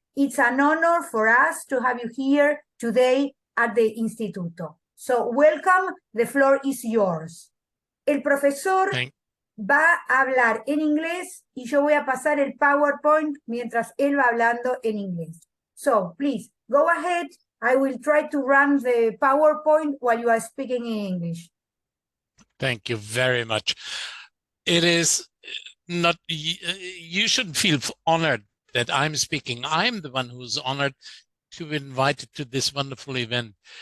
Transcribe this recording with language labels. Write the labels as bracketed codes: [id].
[en] It's an honor for us to have you here today at the Instituto. So welcome, the floor is yours. [es] El profesor va a hablar en inglés y yo voy a pasar el PowerPoint mientras él va hablando en inglés. [en] So, please, go ahead. I will try to run the PowerPoint while you are speaking in English. Thank you very much. It is not, you shouldn't feel honored that I'm speaking. I'm the one who's honored to be invited to this wonderful event.